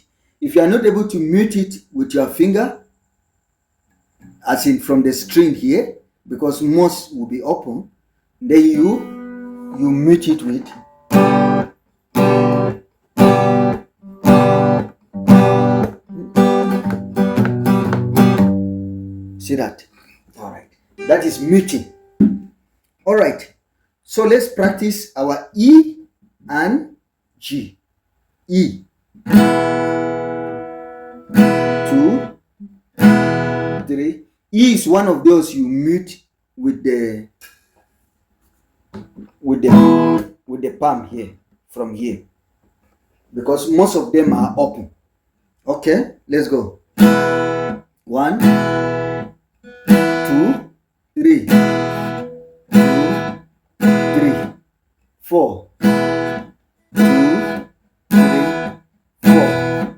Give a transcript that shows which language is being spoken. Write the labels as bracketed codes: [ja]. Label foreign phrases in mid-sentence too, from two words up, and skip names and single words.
[en] If you are not able to mute it with your finger, as in from the string here, because most will be open, then you mute it with see that. All right, that is muting. All right, so let's practice our E and G. E, 2, 3. E is one of those you mute with the palm here, from here, because most of them are open. Okay, let's go. 1, 2, 3, 2, 3, 4, 2, 3, 4.